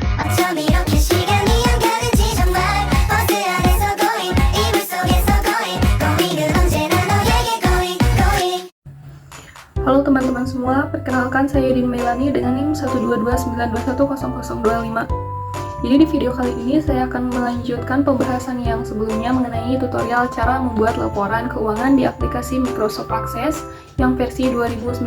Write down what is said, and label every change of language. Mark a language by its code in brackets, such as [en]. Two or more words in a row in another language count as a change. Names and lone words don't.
[ko] 어쩜 이렇게 시간이 안 가는지 정말 버스 안에서 going 이불 속에서 [en] going going [ko] 은 언제나 너에게 [en] going going. [id] Halo teman-teman semua, perkenalkan saya Yudin Melani dengan NIM 12292100025. Jadi di video kali ini saya akan melanjutkan pembahasan yang sebelumnya mengenai tutorial cara membuat laporan keuangan di aplikasi Microsoft Access yang versi 2019.